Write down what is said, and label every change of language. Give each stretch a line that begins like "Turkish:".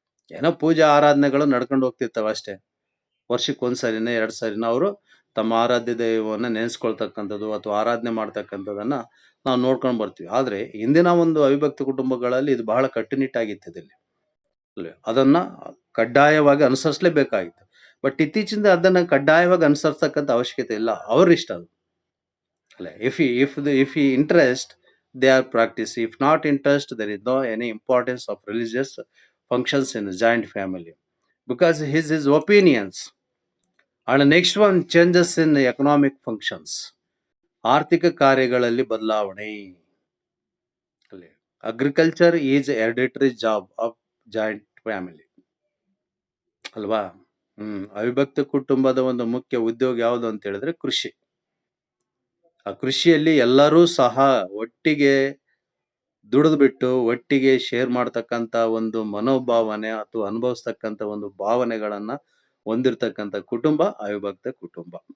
Kannada: ಏನೋ ಪೂಜೆ ಆರಾಧನೆಗಳು ನಡ್ಕೊಂಡು ಹೋಗ್ತಿರ್ತಾವೆ ಅಷ್ಟೇ. ವರ್ಷಕ್ಕೊಂದ್ಸರಿನೇ 2 ಸರಿನ ಅವರು ತಮ್ಮ ಆರಾಧ್ಯ ದೈವವನ್ನ ನೆನೆಸ್ಕೊಳ್ತಕ್ಕಂಥದ್ದು ಅಥವಾ ಆರಾಧನೆ ಮಾಡ್ತಕ್ಕಂಥದ್ದನ್ನ ನಾವು ನೋಡ್ಕೊಂಡು ಬರ್ತೀವಿ. ಆದ್ರೆ ಇಂದಿನ ಒಂದು ಅವಿಭಕ್ತ ಕುಟುಂಬಗಳಲ್ಲಿ ಇದು ಬಹಳ ಕಟ್ಟುನಿಟ್ಟಾಗಿತ್ತು ಇಲ್ಲಿ ಅಲ್ವೇ. ಅದನ್ನ ಕಡ್ಡಾಯವಾಗಿ ಅನುಸರಿಸಲೇಬೇಕಾಗಿತ್ತು. ಬಟ್ ಇತ್ತೀಚಿನ ಅದನ್ನ ಕಡ್ಡಾಯವಾಗಿ ಅನುಸರಿಸ್ತಕ್ಕಂಥ ಅವಶ್ಯಕತೆ ಇಲ್ಲ, ಅವ್ರ ಇಷ್ಟ ಅದು ಅಲ್ಲ.
English: If ಈ interest they are practice, if not interest there is no any importance of religious functions in a joint family because his opinions. And next one, changes in economic functions.
Kannada: ಆರ್ಥಿಕ ಕಾರ್ಯಗಳಲ್ಲಿ ಬದಲಾವಣೆ.
English: Agriculture is hereditary job of joint family ಅಲ್ವಾ.
Kannada: ಅವಿಭಕ್ತ ಕುಟುಂಬದ ಒಂದು ಮುಖ್ಯ ಉದ್ಯೋಗ ಯಾವುದು ಅಂತ ಹೇಳಿದ್ರೆ ಕೃಷಿ. ಆ ಕೃಷಿಯಲ್ಲಿ ಎಲ್ಲರೂ ಸಹ ಒಟ್ಟಿಗೆ ದುಡಿದು ಬಿಟ್ಟು ಒಟ್ಟಿಗೆ ಶೇರ್ ಮಾಡ್ತಕ್ಕಂಥ ಒಂದು ಮನೋಭಾವನೆ ಅಥವಾ ಅನುಭವಿಸ್ತಕ್ಕಂಥ ಒಂದು ಭಾವನೆಗಳನ್ನ ಹೊಂದಿರತಕ್ಕಂಥ ಕುಟುಂಬ ಅವಿಭಕ್ತ ಕುಟುಂಬ.